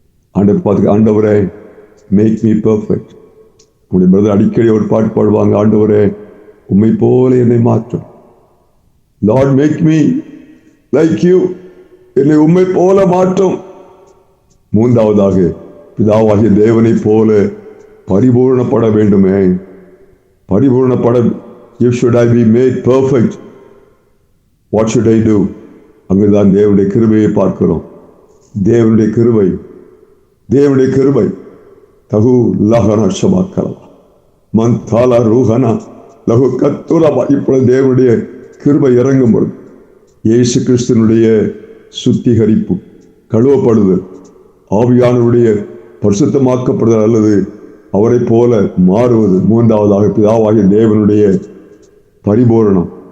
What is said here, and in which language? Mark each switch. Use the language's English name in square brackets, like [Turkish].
[Tamil] ஆண்டவர் பார்த்து, ஆண்டவரே [English] Make me perfect. [Tamil] உங்களுடைய பிரதர் அடிக்கடி ஒரு பாட்டு பாடுவாங்க, ஆண்டவரே உம்மை போல என்னை மாற்றும். [English] Lord make me like you. [Tamil] என்னை உம்மை போல மாற்றும். மூன்றாவதாக பிதாவாகிய தேவனை போல பரிபூர்ணப்பட வேண்டுமே. பரிபூர்ணப்பட [English] If should I be made perfect, what should I do? [Tamil] அங்குதான் தேவனுடைய கிருபையை பார்க்கிறோம். தேவனுடைய கிருபை, தேவனுடைய கிருபை. தகு லஹன ஷமாக்கலவா மந்தால ரூஹனா லகு கத்துலவா. இப்பொழுது தேவனுடைய கிருபை இறங்கும் பொழுது இயேசு கிறிஸ்துவனுடைய சுத்திகரிப்பு, கழுவப்படுதல், ஆவியானவருடைய பரிசுத்தமாக்கப்படுதல் அல்லது அவரை போல மாறுவது, மூன்றாவதாக பிதாவாகிய தேவனுடைய பரிபூரணம்.